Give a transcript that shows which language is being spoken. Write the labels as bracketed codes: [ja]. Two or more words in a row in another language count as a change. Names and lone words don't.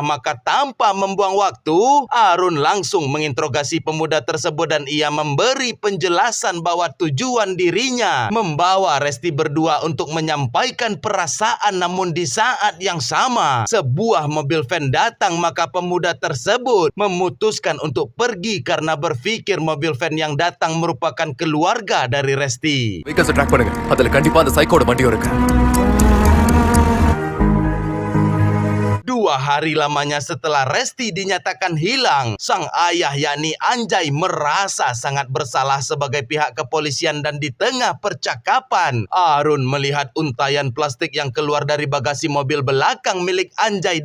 [id] Maka tanpa membuang waktu, Arun langsung menginterogasi pemuda tersebut dan ia memberi penjelasan bahwa tujuan dirinya membawa Resti berdua untuk menyampaikan perasaan. Namun di saat yang sama sebuah mobil van datang. Maka pemuda tersebut memutuskan untuk pergi karena berpikir mobil van yang datang merupakan keluarga dari Resti. [en] vehicles track [ta] பண்ணுங்க. அதுல கண்டிப்பா அந்த சைக்கோட வண்டியும் இருக்கு. [id] 2 hari lamanya setelah Resti dinyatakan hilang, sang ayah yakni Anjay merasa sangat bersalah sebagai pihak kepolisian. Dan di tengah percakapan, Arun melihat untaian plastik yang keluar dari bagasi mobil belakang milik Anjay.